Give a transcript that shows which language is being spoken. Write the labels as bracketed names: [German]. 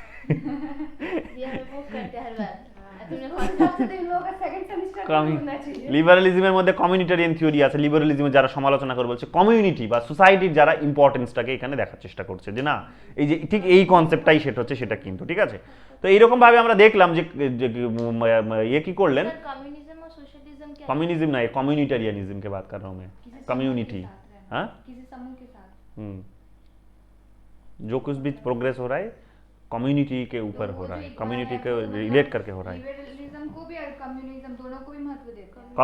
[Hindi] ये हमें मूव करते हैं हर बार। तुमने कौन सबसे तो इन लोगों का सेकंड सेमेस्टर होना चाहिए। [Bangla] লিবারালিজমের মধ্যে কমিউনিটারিয়ান থিওরি আছে, লিবারালিজমের যারা সমালোচনা করে বলছে কমিউনিটি বা সোসাইটির যারা ইম্পর্টেন্সটাকে এখানে দেখার চেষ্টা করছে যে না এই যে ঠিক এই কনসেপ্টটাই সেটা হচ্ছে সেটা কিন্তু, ঠিক আছে তো এইরকম ভাবে আমরা দেখলাম যে ইয়ে কি করলেন, [Hindi] सर कम्युनिज्म और सोशलिज्म क्या है? कम्युनिज्म ना कम्युनिटेरियनिज्म की बात कर रहा हूँ मैं, कम्युनिटी, हाँ किसी समूह के साथ जो कुछ भी प्रोग्रेस हो रहा है कम्युनिटी के ऊपर हो रहा है, कम्युनिटी के रिलेट करके हो रहा है। लिबरलिज्म को भी और कम्युनिज्म दोनों को भी महत्व देते हैं।